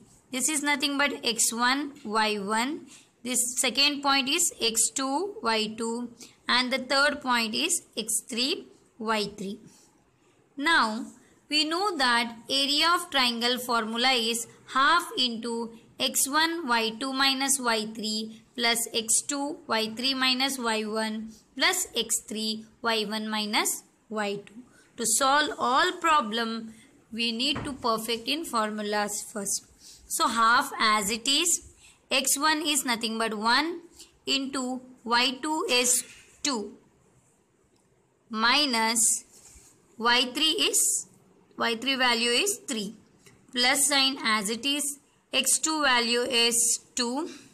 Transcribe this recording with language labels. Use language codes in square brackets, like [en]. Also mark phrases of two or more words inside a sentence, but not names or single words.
[en] This is nothing but x1, y1. This second point is x2, y2 and the third point is x3, y3. Now we know that area of triangle formula is half into x1, y2 minus y3 plus x2, y3 minus y1 plus x3, y1 minus y2. To solve all problem we need to perfect in formulas first. So half as it is, x1 is nothing but 1 into y2 is 2 minus y3 value is 3 plus sign as it is, x2 value is 2,